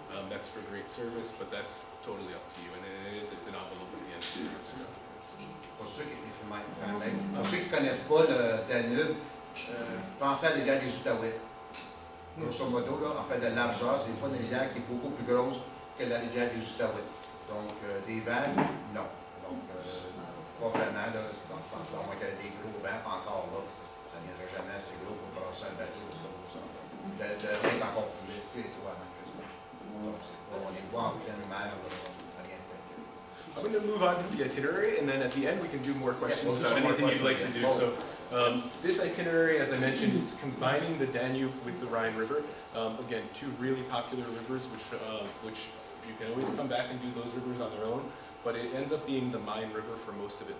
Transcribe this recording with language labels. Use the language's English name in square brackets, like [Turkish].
[English] That's for great service, but that's totally up to you. And it's an envelope at the end of the year. [French] Pour ceux qui connaissent pas le Danube, pensez à la rivière des Outaouais. Grosso modo, là, en fait, de largeur, c'est une rivière qui est beaucoup plus grosse que la rivière des Outaouais. Donc, des vagues, non. Donc, pas vraiment, là, dans ce sens-là, à moins qu'il y ait des gros vents, encore là, ça ne viendrait jamais assez gros pour brasser un bateau. Le Rhin est encore plus étroit que ça. Donc, on les voit en pleine mer, rien de tel. [English] I'm going to move on to the itinerary, and then at the end we can do more questions we'll do about some more anything you'd like to questions, do. So this itinerary, as I mentioned, is combining the Danube with the Rhine River. Again, two really popular rivers, which you can always come back and do those rivers on their own, but it ends up being the Main River for most of it.